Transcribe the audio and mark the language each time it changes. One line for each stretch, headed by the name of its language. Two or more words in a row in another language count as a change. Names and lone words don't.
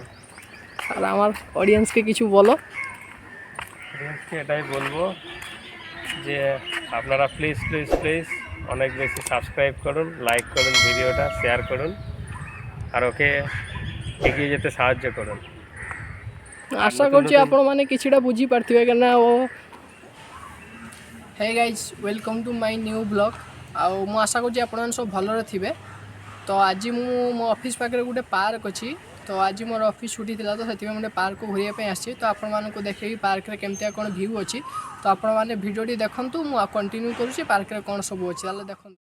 Bangla: আর আমার অডিয়েন্সকে কিছু বলো। অডিয়েন্সকে এটাই বলবো যে আপনারা প্লিজ প্লিজ প্লিজ অনেক বেশি সাবস্ক্রাইব করুন, লাইক করুন, ভিডিওটা শেয়ার করুন আর ওকে এগিয়ে যেতে সাহায্য করুন। আশা করছি
Odia: ଆପଣମାନେ କିଛିଟା ବୁଝିପାରିଥିବେ କାହିଁକିନା
English: oh hey guys welcome to my new blog.
Odia: ଆଉ ମୁଁ ଆଶା କରୁଛି ଆପଣମାନେ ସବୁ ଭଲରେ ଥିବେ। ତ ଆଜି ମୁଁ ମୋ ଅଫିସ୍ ପାଖରେ ଗୋଟେ ପାର୍କ ଅଛି, ତ ଆଜି ମୋର ଅଫିସ୍ ଛୁଟି ଥିଲା, ତ ସେଥିପାଇଁ ମୁଁ ଗୋଟେ ପାର୍କକୁ ଘୁରିବା ପାଇଁ ଆସିଛି। ତ ଆପଣମାନଙ୍କୁ ଦେଖେଇବି ପାର୍କରେ କେମିତିଆ କ'ଣ ଭିୟୁ ଅଛି। ତ ଆପଣମାନେ ଭିଡ଼ିଓଟି ଦେଖନ୍ତୁ, ମୁଁ କଣ୍ଟିନ୍ୟୁ କରୁଛି ପାର୍କରେ କ'ଣ ସବୁ ଅଛି, ତାହେଲେ ଦେଖନ୍ତୁ।